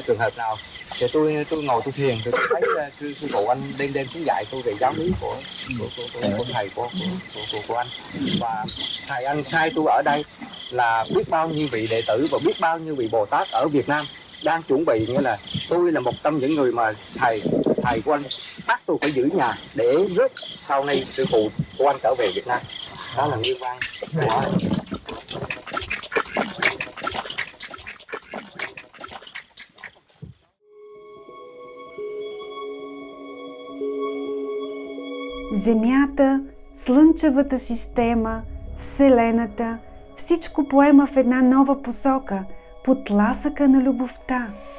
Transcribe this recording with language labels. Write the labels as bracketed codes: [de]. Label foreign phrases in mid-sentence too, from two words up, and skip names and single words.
[vi] trường hợp nào, thì tôi ngồi tôi thiền, thì tôi thấy sư phụ anh đêm xuống dạy tôi về giáo lý của thầy của anh, và thầy anh sai tôi ở đây là biết bao nhiêu vị đệ tử và biết bao nhiêu vị Bồ Tát ở Việt Nam đang chuẩn bị, nghĩa là tôi là một trong những người mà thầy của anh bắt tôi phải giữ nhà để giúp sau này sư phụ của anh trở về Việt Nam. Đó là nguyên văn của [bg] Земята, Слънчевата система, Вселената, всичко поема в една нова посока, под тласъка на любовта.